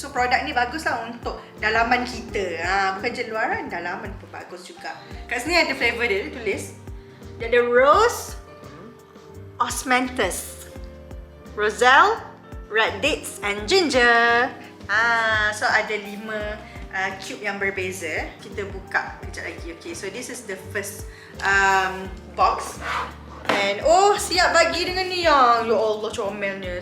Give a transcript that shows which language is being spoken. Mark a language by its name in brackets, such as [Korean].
[Malay] So produk ni bagus lah untuk dalaman kita. Bukan je luaran, dalaman pun bagus juga. Kat sini ada flavor dia tulis. Dia ada rose, osmanthus, roselle, red dates and ginger. So ada 5 cube yang berbeza. Kita buka kejap lagi. [English] Okay, so this is the first box. [Malay] And siap bagi dengan ni yang ya Allah comelnya.